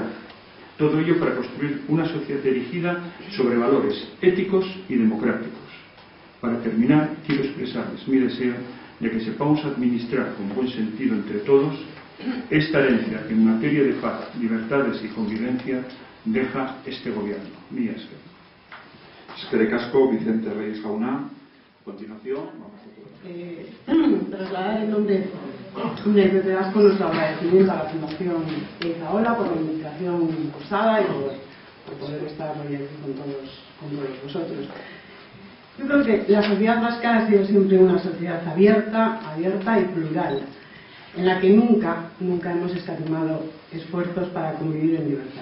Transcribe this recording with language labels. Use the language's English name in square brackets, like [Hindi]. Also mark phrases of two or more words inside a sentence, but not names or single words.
[Spanish] Todo ello para construir una sociedad dirigida sobre valores éticos y democráticos. Para terminar, quiero expresarles mi deseo de que sepamos administrar con buen sentido entre todos esta herencia que en materia de paz, libertades y convivencia deja este gobierno. [Basque] Mila esker. Eskerrik asko, Vicente Reyes jauna. [Spanish] A continuación, vamos a trasladar en nombre del PP Vasco nuestro agradecimiento a la Fundación Ezaola por la invitación cursada y por poder estar hoy aquí con todos vosotros. Yo creo que la sociedad vasca ha sido siempre una sociedad abierta y plural, en la que nunca hemos escatimado esfuerzos para convivir en libertad.